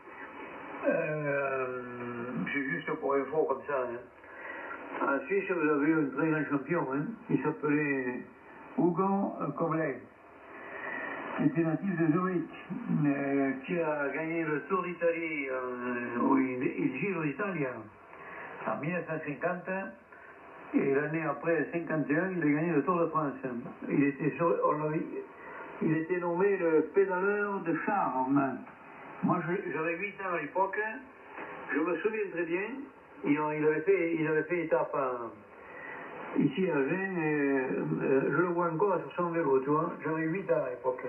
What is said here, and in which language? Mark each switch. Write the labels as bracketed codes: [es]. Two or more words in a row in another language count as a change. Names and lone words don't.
[fr] C'est juste pour info comme ça. Hein. En Suisse, vous avez un très grand champion, hein, qui s'appelait Hugo Koblet, qui était natif de Zurich, qui a gagné le Tour d'Italie, [it] il Giro d'Italia, [fr] en 1950, et l'année après, 51, il a gagné le Tour de France. Il était nommé le pédaleur de charme. Moi, j'avais 8 ans à l'époque, je me souviens très bien, il avait fait étape ici à Gênes, je le vois encore sur son vélo, tu vois, j'avais 8 ans à l'époque.